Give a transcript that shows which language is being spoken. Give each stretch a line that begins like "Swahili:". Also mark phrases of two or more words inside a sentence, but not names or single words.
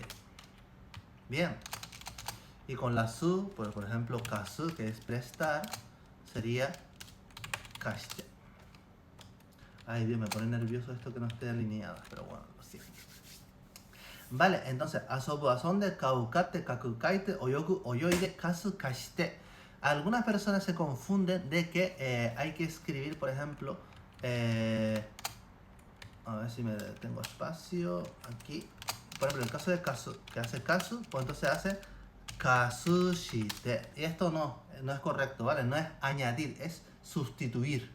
Spanish: Bien. Y con la su, por ejemplo, kasu, que es prestar, sería kashite. Ay Dios, me pone nervioso esto que no esté alineado, pero bueno, lo siento. Vale, entonces,
Japanese: 遊ぶ、遊んで、かうかて、かくかいて、泳ぐ、泳いで、貸す、貸して.
Spanish: Algunas personas se confunden de que hay que escribir, por ejemplo, a ver si me tengo espacio aquí. Por ejemplo, en el caso de kasu, que hace kasu, pues entonces hace kasushite. Y esto no es correcto, ¿vale? No es añadir, es sustituir.